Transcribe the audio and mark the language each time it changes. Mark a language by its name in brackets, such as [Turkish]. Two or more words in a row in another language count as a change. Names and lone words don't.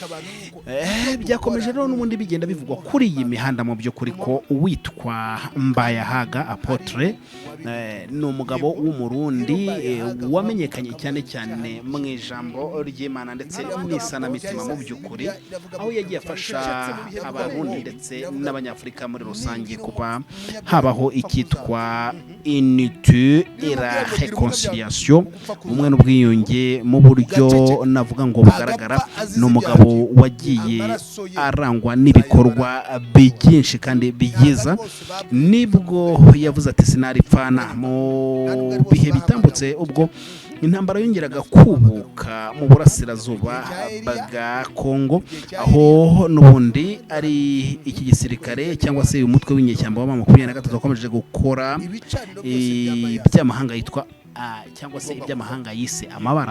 [Rundi] Byakomeje rero n'ubundi bigenda bivugwa kuri iyi mihanda mu by'ukuri ko uwitwa Mbayahaga Apotre ni umugabo w'umurundi wamenyekanye cyane cyane mu ijambo ry'Imana ndetse n'isanamitima mu by'ukuri, aho yagiye afasha abarundi ndetse n'abanyafurika muri rusange kuba habaho ikitwa [French] unité et la réconciliation, [Rundi] umwe n'ubwiyunge mu buryo navuga ngo bugaragara. Ni umugabo wagiye arangwa n'ibikorwa byinshi kandi byiza, nibwo yavuze ati sinaripfana mu bihe bitambutse ubwo intambara yongeraga kubuka mu burasirazuba bwa Kongo, aho n'ubundi ari iki gisirikare cyangwa se umutwe w'inyeshyamba wa M23 wakomeje gukora iby'amahanga yitwa cyangwa se iby'amahanga yise amabara.